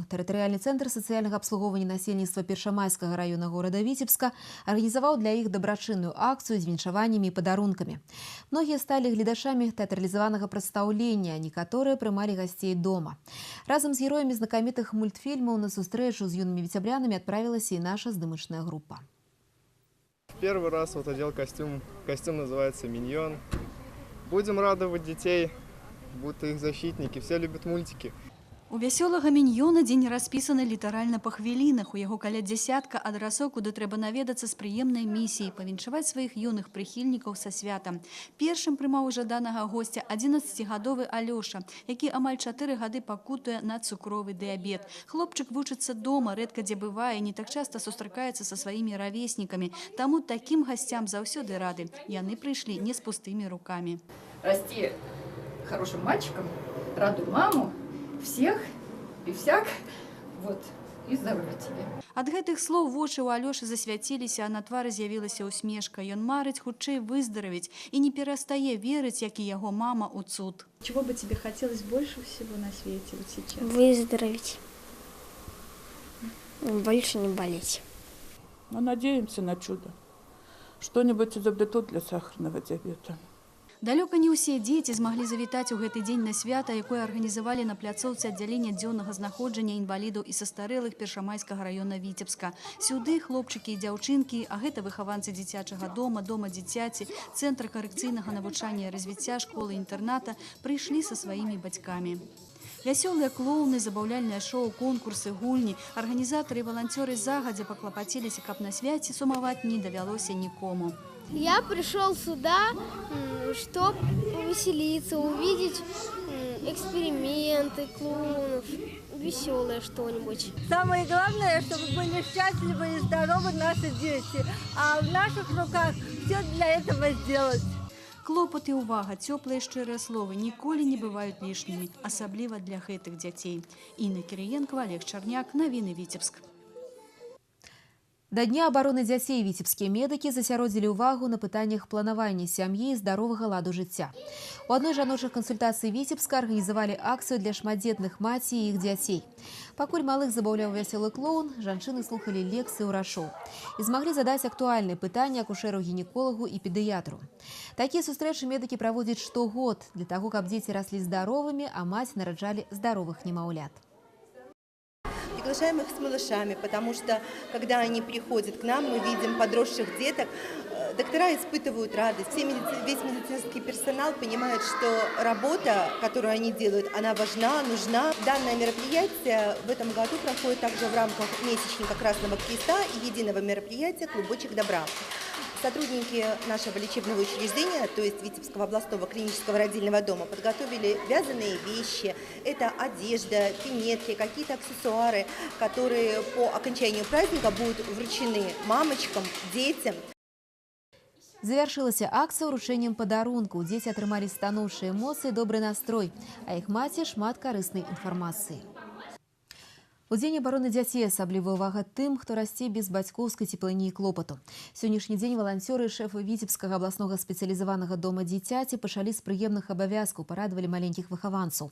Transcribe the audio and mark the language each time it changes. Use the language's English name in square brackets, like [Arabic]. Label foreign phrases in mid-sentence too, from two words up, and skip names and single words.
[Belarusian] Тэрытарыяльны цэнтр сацыяльнага абслугоўвання насельніцтва Першамайскага раёна горада Віцебска арганізаваў для іх дабрачынную акцыю з віншаваннямі і падарункамі. Многія сталі гледачамі тэатралізаванага прадстаўлення, некаторыя прымалі гасцей дома. Разам з героямі знакамітых мультфільмаў на сустрэчу з юнымі віцяблянамі адправілася і наша здымачная група. [Russian] Первый раз одел костюм. Костюм называется «Миньон». Будем радовать детей. Будто их защитники, все любят мультики. [Belarusian] У вясёлага міньёна дзень распісаны літаральна па хвілінах. У яго каля дзясятка адрасоў, куды трэба наведацца з прыемнай місіяй, павіншаваць сваіх юных прыхільнікаў са святам. Першым прымаў жаданага госця 11гадовы Алёша, які амаль 4 гады пакутуе на цукровы дыябет. Хлопчык вучыцца дома, рэдка дзе бывае, не так часта сустракаецца са сваімі равеснікамі. Таму такім гасцям заўсёды рады. Яны прыйшлі не з пустымі рукамі. [Russian] Расти хорошим мальчиком, радуй маму, всех и всяк, вот, и здоровья тебе. [Belarusian] Ад гэтых слоў вочы ў Алёшы засвяціліся, а на твары з'явілася ўсмешка. Ён марыць хутчэй выздаравіць і не перастае верыць, як і яго мама, у цуд. [Russian] Чего бы тебе хотелось больше всего на свете вот сейчас? Выздороветь. Больше не болеть. Мы надеемся на чудо. Что-нибудь изобретут для сахарного диабета. [Belarusian] Далёка не ўсе дзеці змаглі завітаць у гэты дзень на свята, якое арганізавалі на пляцоўцы аддзялення дзённага знаходжання інвалідаў і састарэлых Першамайскага раёна Віцебска. Сюды хлопчыкі і дзяўчынкі, а гэта выхаванцы дзіцячага дома, дома дзіцяці, цэнтра карэкцыйнага навучання і развіцця, школы-інтэрната, прыйшлі са сваімі бацькамі. Вясёлыя клоуны, забаўляльныя шоу, конкурсы, гульні. Арганізатары і валанцёры загадзя паклапаціліся, каб на свяце сумаваць не давялося нікому. [Russian] Я пришел сюда, чтобы повеселиться, увидеть эксперименты клоунов, веселое что-нибудь. Самое главное, чтобы были счастливы и здоровы наши дети, а в наших руках все для этого сделать. [Belarusian] Клопат і ўвага, цёплыя шчырыя словы ніколі не бываюць лішнімі, асабліва для гэтых дзяцей. Інна Кірыенкова, Олег Чарняк, навіны Віцебск. Да Дня абароны дзяцей віцебскія медыкі засяродзілі ўвагу на пытаннях планавання сям'і і здаровага ладу жыцця. У адной жаночых кансультацый Віцебска арганізавалі акцыю для шматдзетных маці і іх дзяцей. Пакуль малых забаўляў вясёлы клоун, жанчыны слухалі лекцыі ўрачоў і змаглі задаць актуальныя пытанні акушэру-гінеколагу і педыятру. Такія сустрэчы медыкі праводзяць штогод для таго, каб дзеці раслі здаровымі, а маці нараджалі здаровых немаўлят. [Russian] Приглашаем их с малышами, потому что, когда они приходят к нам, мы видим подросших деток, доктора испытывают радость. Весь медицинский персонал понимает, что работа, которую они делают, она важна, нужна. Данное мероприятие в этом году проходит также в рамках месячника Красного Креста и единого мероприятия «Клубочек добра». Сотрудники нашего лечебного учреждения, то есть Витебского областного клинического родильного дома, подготовили вязаные вещи. Это одежда, пинетки, какие-то аксессуары, которые по окончанию праздника будут вручены мамочкам, детям. [Belarusian] Завяршылася акцыя ўручэннем падарунку. Дзеці атрымалі станоўчыя эмоцыі, добры настрой, а іх маці шмат карыснай інфармацыі. У дзень абароны дзяцей асаблівая ўвага тым, хто расце без бацькоўскай цеплыні і клопату. Сённяшні дзень валанцёры і шэфы Віцебскага абласнога спецыялізаванага дома дзіцяці пачалі з прыемных абавязкаў, парадавалі маленькіх выхаванцаў.